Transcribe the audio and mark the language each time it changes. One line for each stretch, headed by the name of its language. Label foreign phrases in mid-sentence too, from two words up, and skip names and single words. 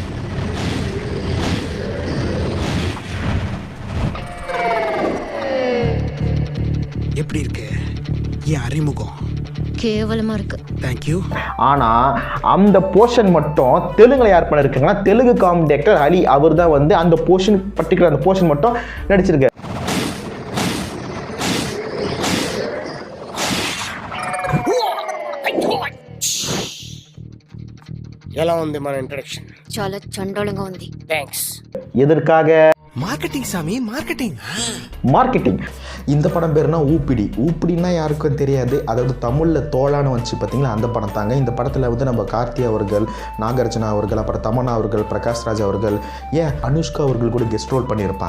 Tamil: எப்படி இருக்கு என் அறிமுகம்? கேவலமா இருக்கு.
English: thank you.
Tamil: ஆனால் அந்த போர்ஷன் மட்டும் தெலுங்குல யார் பண்ண இருக்காங்கன்னா தெலுங்கு
English: comedy actor
Tamil: அலி அவர் தான் வந்து அந்த
English: portion particular
Tamil: அந்த போர்ஷன் மட்டும் நடிச்சிருக்காரு.
Telugu: ఎలా ఉంది మన ఇంట్రడక్షన్? చాలా చండాలంగా ఉంది. థ్యాంక్స్.
Tamil: எதற்காக?
English: మార్కెటింగ్ சாமி, మార్కెటింగ్.
Tamil: மார்க்கெட்டிங். இந்த படம் பேருனா ஊப்பிடி. ஊப்பிடின்னா யாருக்கும் தெரியாது, அதாவது தமிழில் தோளான்னு வந்துச்சு பார்த்தீங்களா, அந்த படம் தாங்க. இந்த படத்தில் வந்து நம்ம கார்த்தி அவர்கள், நாகார்ஜுனா அவர்கள், அப்புறம் தமன்னா அவர்கள், பிரகாஷ் ராஜ் அவர்கள், ஏன் அனுஷ்கா அவர்கள் கூட
English: guest role
Tamil: பண்ணியிருப்பாங்க.